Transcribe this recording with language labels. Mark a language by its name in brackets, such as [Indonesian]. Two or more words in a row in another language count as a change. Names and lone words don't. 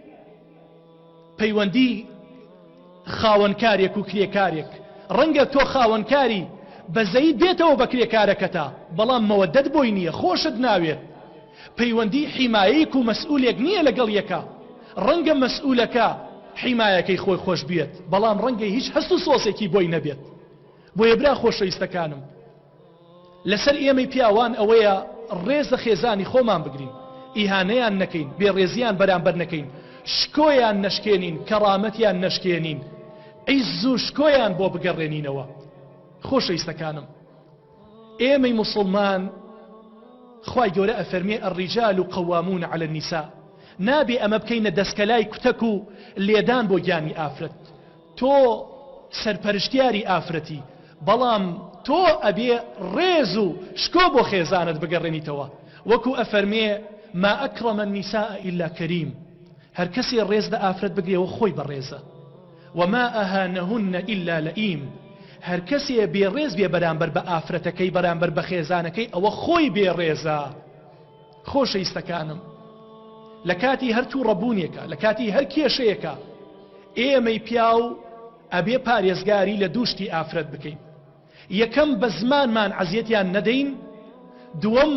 [Central Kurdish] پەیوەندی خاوەنکارێک و کرێکارێک ڕەنگە تۆ خاوەنکاری بەزەیت بێتەوە بە کرێکارەکەتا بەڵام مەوەدەت بۆی نییە خۆشت ناوێت پەیوەندی حیمایەیەک و مەسئولێک نییە لەگەڵ یەکە ڕەنگە مەسئولەکە حیمایەکەی خۆی خۆش بێت بەڵام ڕەنگە هیچ هەست و سۆسێکی بۆی نەبێت بۆیە برا خۆشەویستەکانم لەسەر ئێمەی پیاوان ئەوەیە ڕێزە خێزانی خۆمان بگرین ئیهانەیان نەکەین بێڕێزیان بەرامبەر نەکەین شکۆیان نەشکێنین کەڕامەتیان نەشکێنین عیز و شکۆیان بۆ بگەڕێنینەوە خۆشەویستەکانم ئێمەی موسڵمان خوای گەورە ئەفەرمێ [Arabic] الرجال قوامون على النساء [Central Kurdish] نابێ ئەمە بکەینە دەستکەلای کوتەک و لێدان بۆ گیانی ئافرەت تۆ سەرپەرشتیاری ئافرەتی بەڵام تۆ ئەبێ ڕێز و شکۆ بۆ خێزانت بگەڕێنیتەوە وەکو ئەفەرمێ [Arabic] ما ئەکرەم النساء إلا كريم [Central Kurdish] هەر کەسێ ڕێز لە ئافرەت بگرێەوە خۆی بەڕێزە [Arabic] وما ئەهانەهن إلا لئیم [Central Kurdish] هەر کەسێ بێڕێز بێ بەرامبەر بە ئافرەتەکەی بەرامبەر بە خێزانەکەی ئەوە خۆی بێڕێزە خۆشەویستەکانم لە کاتی هەر توو ڕەبوونێکە لە کاتی هەر کێشەیەکە ئێمەی پیاو ئەبێ پارێزگاری لە دووشتی ئافرەت بکەین یەکەم بە زمانمان عەزیەتیان نەدەین دووەم